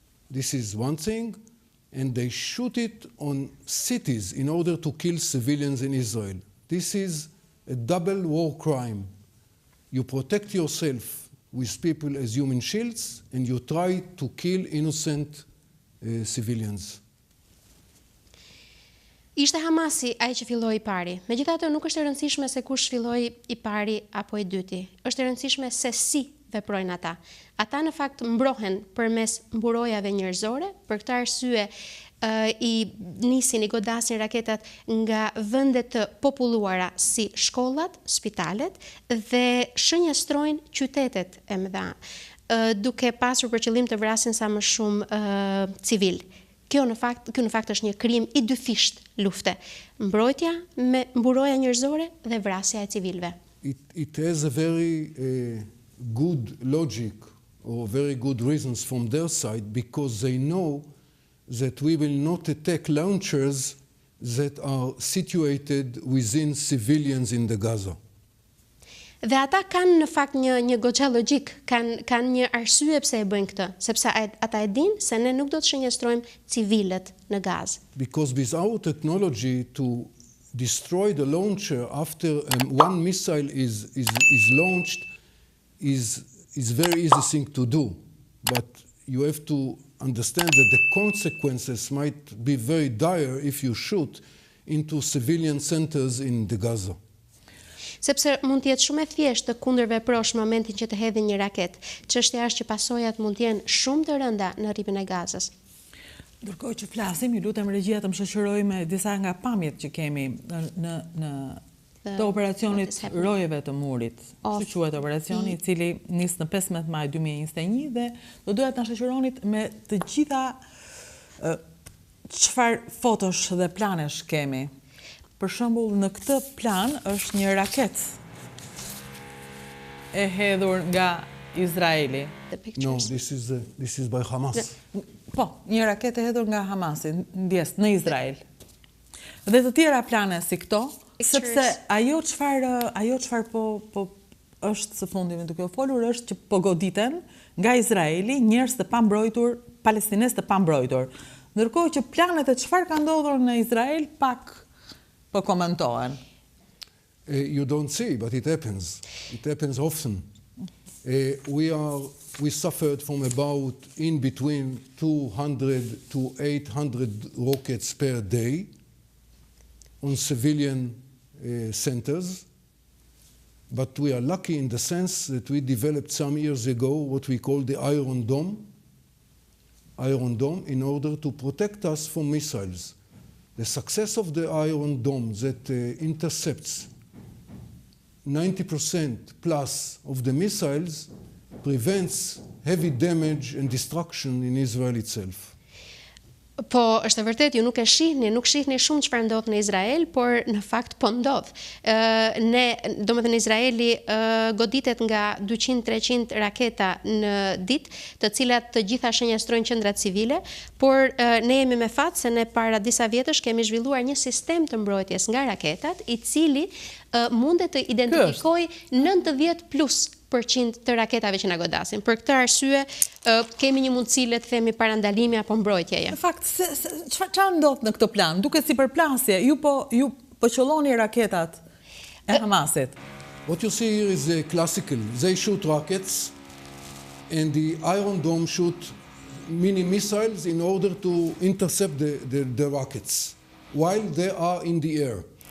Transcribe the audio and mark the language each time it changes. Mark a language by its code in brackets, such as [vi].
[en] This is one thing. And they shoot it on cities in order to kill civilians in Israel. This is a double war crime. You protect yourself with people as human shields, and you try to kill innocent civilians. [sq] Ishte Hamasi ai që filloi i pari. Megjithatë nuk është e rëndësishme se kush filloi i pari apo i dyti. Është e rëndësishme se si veprojnë ata. Ata në fakt mbrohen përmes mburojave njerëzore, për këtë arsye i nisin, i godasin raketat nga vende të populluara si shkollat, spitalet dhe shënjestrojnë qytetet e mëdha, duke pasur për qëllim të vrasin sa më shumë civil. Kjo në fakt është një krim i dyfisht lufte. Mbrojtja me mburoja njerëzore dhe vrasja e civilëve. [en] It has a very good logic or very good reasons from their side, because they know that we will not attack launchers that are situated within civilians in the Gaza. [sq] Dhe ata kanë në fakt një goxha logjik, kanë një arsye pse e bëjnë këtë, sepse ata e dinë se ne nuk do të shënjestrojmë civilët në Gazë. [en] Because with our technology to destroy the launcher after one missile is launched is very easy thing to do, but you have to understand that the consequences might be very dire if you shoot into civilian centers in the Gaza. [sq] Sepse mund të jetë shumë e thjeshtë të kundërveprosh momentin që të hedhin një raket. Çështja është që pasojat mund të jenë shumë të rënda në rripin e Gazës. Ndërkohë që flasim, ju lutem regjia të më shoqëroj me disa nga pamjet që kemi në të operacionit rojeve të murit. Si quhet operacioni, i cili nis në 15 maj 2021 dhe do doja të na shoqëronit me të gjitha çfarë fotosh dhe planesh kemi. Për shembull, në këtë plan është një raket e hedhur nga Izraeli. [en] No, this is by Hamas. [sq] Po, një raket e hedhur nga Hamasi, ndjes në Izrael. Dhe të tjera plane si këto, sepse ajo çfarë po është së fundmi duke u folur është që po goditen nga Izraeli njerëz të pambrojtur, palestinez të pambrojtur. Ndërkohë që planet e çfarë ka ndodhur në Izrael pak po komentohen. [en] You don't see, but it happens. It happens often. We suffered from about in between 200 to 800 rockets per day on civilian centers, but we are lucky in the sense that we developed some years ago what we call the Iron Dome, in order to protect us from missiles. The success of the Iron Dome that intercepts 90% plus of the missiles prevents heavy damage and destruction in Israel itself. [sq] Po, është e vërtet, ju nuk shihni shumë çfarë ndodh në Izrael, por në fakt po ndodh. Domethënë Izraeli goditet nga 200-300 raketa në ditë, të cilat të gjitha shënjestrojnë qendra civile, por ne jemi me fat se ne para disa vjetësh kemi zhvilluar një sistem të mbrojtjes nga raketat, i cili mundet të identifikojë 90% të raketave që na godasin. Për këtë arsye kemi një mundësi, le të themi, parandalimi apo mbrojtjeje. Në fakt, çfarë ndodh në këtë plan? Duket si përplasje, ju po qëlloni raketat e Hamasit. [en] What you see here is classical. They shoot rockets and the Iron Dome shoot mini missiles in order to intercept the rockets while they are in the air.